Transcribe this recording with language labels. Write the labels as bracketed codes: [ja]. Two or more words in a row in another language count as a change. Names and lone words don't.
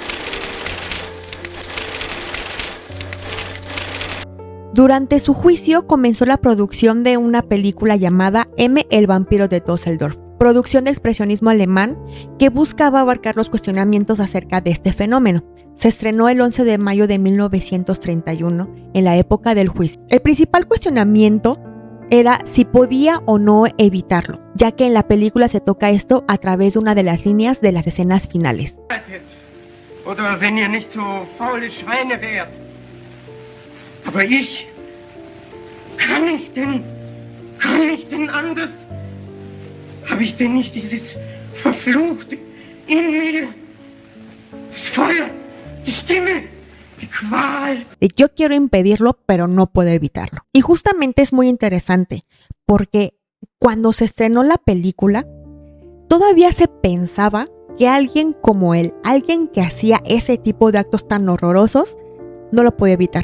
[es] Durante su juicio comenzó la producción de una película llamada M, el vampiro de Düsseldorf, producción de expresionismo alemán que buscaba abarcar los cuestionamientos acerca de este fenómeno. Se estrenó el 11 de mayo de 1931, en la época del juicio. El principal cuestionamiento era si podía o no evitarlo, ya que en la película se toca esto a través de una de las líneas de las escenas finales. [de] Oder wenn ihr nicht so faule Schweine wärt. Aber ich, kann ich denn anders? Habe ich denn nicht dieses Verfluchte in mir? Das Feuer, die Stimme, die Qual. [es] Yo quiero impedirlo, pero no puedo evitarlo. Y justamente es muy interesante, porque cuando se estrenó la película, todavía se pensaba que alguien como él, alguien que hacía ese tipo de actos tan horrorosos, no lo podía evitar.